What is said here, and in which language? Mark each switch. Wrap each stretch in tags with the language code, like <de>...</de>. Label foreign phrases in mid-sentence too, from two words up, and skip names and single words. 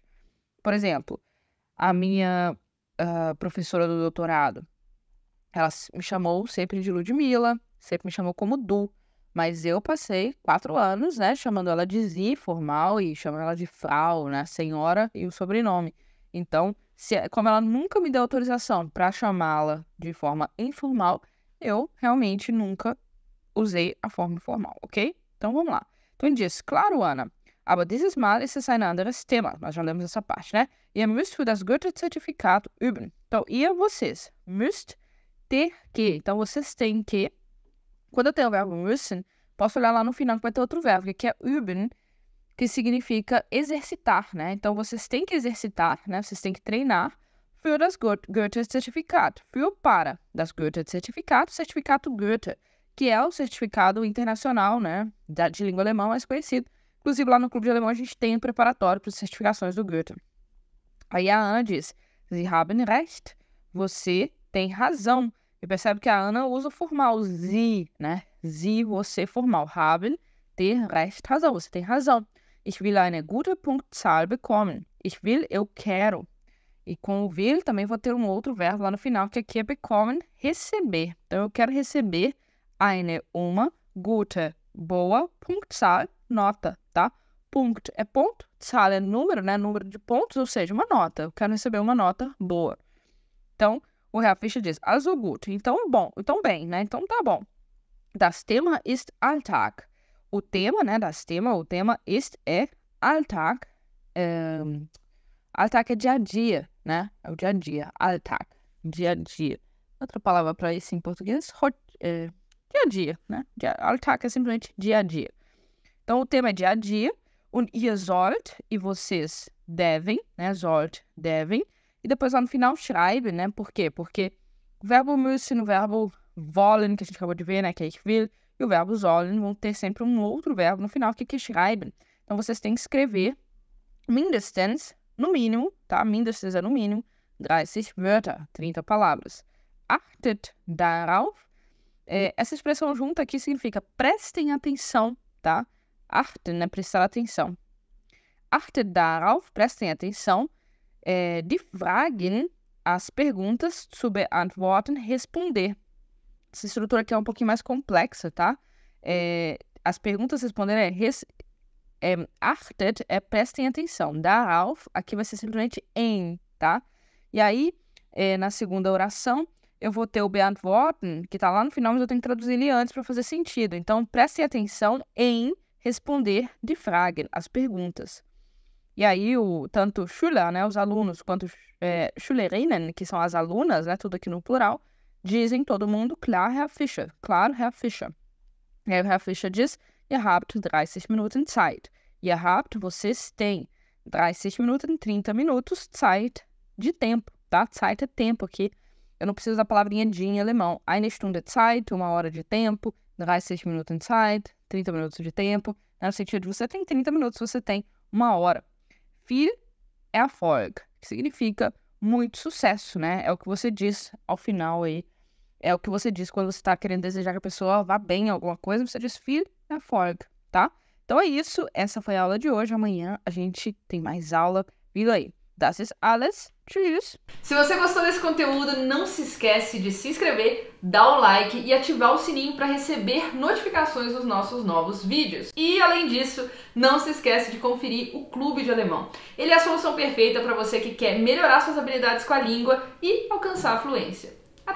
<pt>Por exemplo, a minha professora do doutorado, ela me chamou sempre de Ludmila, sempre me chamou como Du, mas eu passei 4 anos, né, chamando ela de Zi, formal, e chamando ela de Frau, né, senhora e o sobrenome. Então, como ela nunca me deu autorização para chamá-la de forma informal, eu realmente nunca usei a forma informal, ok? Então, vamos lá. Então, ele diz, claro, Ana,</pt> <de>aber dieses Mal ist es ein anderes Thema.</de> <pt>Nós já lemos essa parte, né?</pt> <de>Ihr müsst für das Goethe-Zertifikat üben.</de> <pt>Então, vocês, müsst, ter que. Então, vocês têm que. Quando eu tenho o verbo müssen, posso olhar lá no final que vai ter outro verbo, que é üben, que significa exercitar, né? Então, vocês têm que exercitar, né? Vocês têm que treinar</pt> <de>für das Goethe-Zertifikat. Für para das Goethe-Zertifikat,</de> <pt>certificado Goethe, que é o certificado internacional, né? De língua alemã mais conhecido. Inclusive, lá no Clube de Alemão, a gente tem um preparatório para as certificações do Goethe. Aí a Ana diz,</pt> <de>Sie haben recht,</de> <pt>você tem razão. E percebe que a Ana usa o formal, Sie, né? Sie, você, formal. Haben, ter, recht, razão. Você tem razão.</pt> <de>Ich will eine gute Punktzahl bekommen. Ich will,</de> <pt>eu quero. E com o will também vou ter um outro verbo lá no final, que aqui é bekommen, receber. Então, eu quero receber uma gute, boa, Punktzahl, nota, tá? Punkt é ponto, Zahl é número, né? Número de pontos, ou seja, uma nota. Eu quero receber uma nota boa. Então, o Herr Fischer diz,</pt> <de>also gut.</de> <pt>Então, bom. Então, bem, né? Então, tá bom.</pt> <de>Das Thema ist Alltag.</de> <pt>O tema, né?</pt> <de>Das Thema,</de> <pt>o tema ist é Alltag. Alltag é dia a dia, né? É o dia a dia. Alltag. Dia a dia. Outra palavra para isso em português? Dia a dia, né? Alltag é simplesmente dia a dia. Então, o tema é dia a dia.</pt> <de>Und ihr sollt,</de> <pt>e vocês devem, né? Sollt, devem. E depois lá no final, schreiben, né? Por quê? Porque o verbo müssen, o verbo wollen, que a gente acabou de ver, né? Que é</pt> <de>ich will,</de> <pt>e o verbo sollen vão ter sempre um outro verbo no final, que é schreiben. Então, vocês têm que escrever mindestens, no mínimo, tá? Mindestens é no mínimo, 30 Wörter, 30 palavras.</pt> <de>Achtet darauf.</de> <pt>Essa expressão junta aqui significa prestem atenção, tá? Achten, né? Prestar atenção.</pt> <de>Achtet darauf,</de> <pt>prestem atenção.</pt> <de>Die Fragen,</de> <pt>as perguntas,</pt> <de>zu beantworten,</de> <pt>responder. Essa estrutura aqui é um pouquinho mais complexa, tá? As perguntas responder achtet é prestem atenção. Darauf, aqui vai ser simplesmente em, tá? E aí, na segunda oração, eu vou ter o beantworten, que tá lá no final, mas eu tenho que traduzir ele antes para fazer sentido. Então, prestem atenção em responder</pt> <de>die Fragen,</de> <pt>as perguntas. E aí, tanto Schüler, né, os alunos, quanto Schülerinnen, que são as alunas, né, tudo aqui no plural, dizem todo mundo,</pt> <de>klar, Herr Fischer, claro, Herr Fischer.</de> <pt>E aí o Herr Fischer diz,</pt> <de>ihr habt 30 Minuten Zeit. Ihr habt,</de> <pt>vocês têm 30 Minuten, 30 minutos, Zeit, de tempo, tá? Zeit é tempo aqui. Eu não preciso da palavrinha de em alemão.</pt> <de>Eine Stunde Zeit,</de> <pt>1 hora de tempo,</pt> <de>30 Minuten Zeit,</de> <pt>30 minutos de tempo. No sentido de você tem 30 minutos, você tem 1 hora. Viel é Erfolg, que significa muito sucesso, né? É o que você diz ao final aí. É o que você diz quando você está querendo desejar que a pessoa vá bem em alguma coisa, você diz</pt> <de>viel Erfolg,</de> <pt>tá? Então é isso, essa foi a aula de hoje. Amanhã a gente tem mais aula vindo aí.</pt> <de>Das ist alles. Tschüss!</de> <pt>Se você gostou desse conteúdo, não se esquece de se inscrever, dar o like e ativar o sininho para receber notificações dos nossos novos vídeos. E além disso, não se esquece de conferir o Clube de Alemão. Ele é a solução perfeita para você que quer melhorar suas habilidades com a língua e alcançar a fluência.</pt>